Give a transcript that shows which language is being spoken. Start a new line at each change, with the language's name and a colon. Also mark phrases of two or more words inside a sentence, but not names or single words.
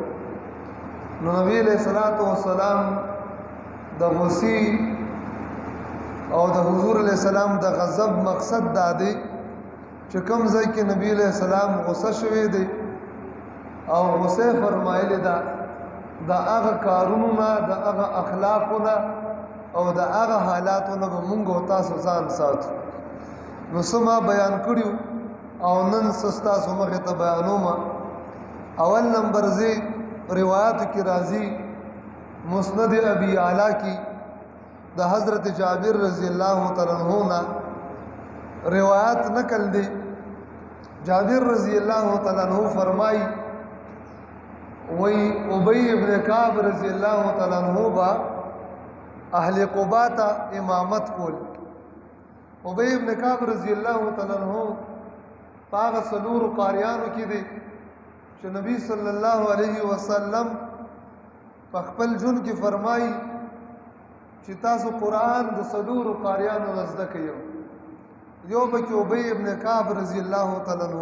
Pashto: نو نبی علیہ الصلوۃ والسلام د غصې او د حضور علیہ السلام د غضب مقصد دا دی چې کوم ځای کې نبی علیہ السلام غصه شوی دی او غصه فرمایلی ده د هغه کارونو نه د هغه اخلاقو نه او د هغه حالاتو نه به مونږ او تاسو ځان ساتو. نو سما بیان کړیو او نن ستاسو مخې ته بیانوم. اول نمبر زی روایت کی راضی مسند ابی اعلی کی د حضرت جابر رضی اللہ تعالی عنہ نا روایت نقل دی. جابر رضی اللہ تعالی عنہ فرمائی وی ابی ابن کعب رضی اللہ تعالی عنہ با اہل قباء تا امامت کول. ابی ابن کعب رضی اللہ تعالی عنہ پاغ سلور قاریانو کی دی چې نبی صلی الله علیه وسلم په خپل جون کې فرمایي چې تاسو قرآن د سلور قاریانو زده کړئ. یو پکې ابی ابن کعب رضی الله تعالی عنہ.